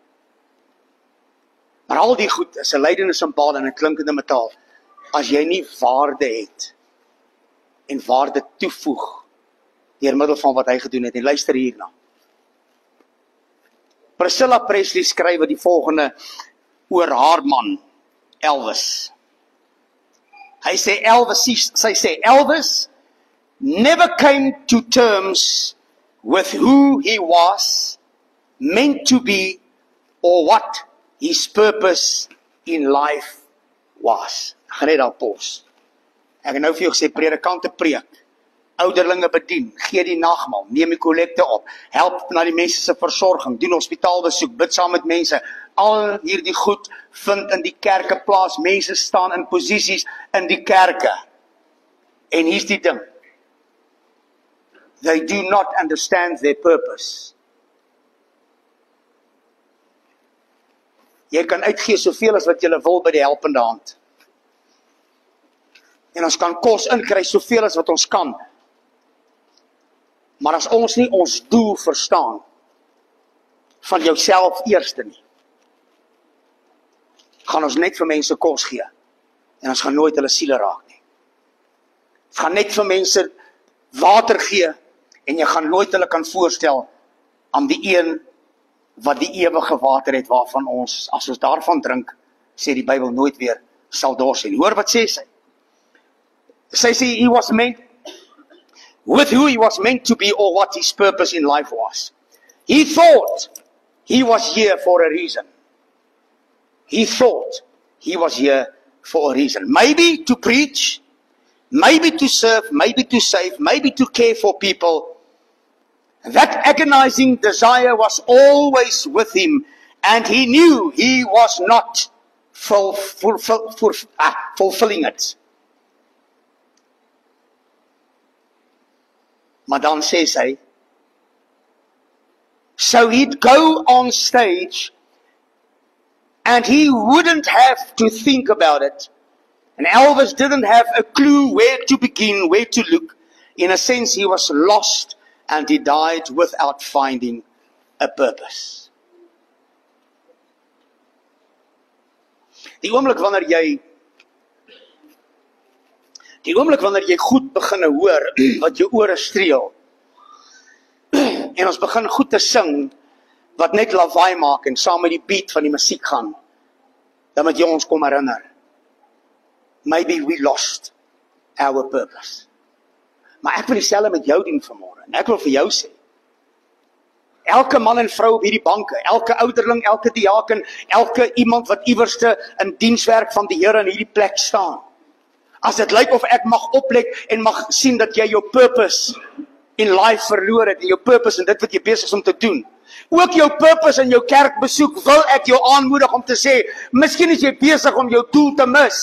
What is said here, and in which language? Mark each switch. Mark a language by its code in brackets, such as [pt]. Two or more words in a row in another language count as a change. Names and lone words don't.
[af] Maar al die goed is 'n lydende simbool en 'n klinkende metaal, as jy nie waarde het en waarde toevoeg deur middel van wat hy gedoen het. En luister hierna. Priscilla Presley skryf die volgende oor haar man Elvis. Sy sê [en] Elvis never came to terms with who he was meant to be or what his purpose in life was. [af] Ek gaan net daar pos. Ek het nou vir jou gesê, predikante preek, ouderlinge bedien, gee die nagmaal, neem die kollekte op, help na die mense se versorging, doen hospitaalbesoek, bid saam met mense. Al hierdie goed vind in die kerke plaas. Mense staan in posisies in die kerke. En hier's die ding. [en] They do not understand their purpose. [af] Jy kan uitgee soveel as wat jy wil by die helpende hand. En ons kan kos inkry soveel as wat ons kan. Maar as ons nie ons doel verstaan, van jouself eerste nie, gaan ons net vir mense kos gee. En ons gaan nooit hulle siele raak nie. Ons gaan net vir mense water gee, en jy gaan nooit hulle kan voorstel aan die een wat die ewige water het, waarvan ons, as ons daarvan drink, sê die Bybel, nooit weer sal dors hê. Hoor wat sê sy? Sy sê, [en] he was meant, with who he was meant to be, or what his purpose in life was. He thought he was here for a reason. He thought he was here for a reason. Maybe to preach, maybe to serve, maybe to save, maybe to care for people. That agonizing desire was always with him, and he knew he was not fulfilling it. [af] Maar dan sê sy, [en] so he'd go on stage, and he wouldn't have to think about it. And Elvis didn't have a clue where to begin, where to look. In a sense, he was lost, and he died without finding a purpose. [af] Die oomblik wanneer jy goed begin hoor, wat jou ore streel, en ons begin goed te sing, wat net lawaai maak, en saam met die beat van die musiek gaan, dan moet jy ons kom herinner, [en] maybe we lost our purpose. [af] Maar ek wil dieselfde met jou doen vanmôre, en ek wil vir jou sê, elke man en vrou op hierdie banke, elke ouderling, elke diaken, elke iemand wat iewerste in dienswerk van die Here in hierdie plek staan, as dit lyk of ek mag oplet en mag sien dat jy jou [en] purpose in life [af] verloor het, en jou purpose in dit wat jy besig is om te doen, ook jou purpose in jou kerkbesoek, wil ek jou aanmoedig om te sê, miskien is jy besig om jou doel te mis.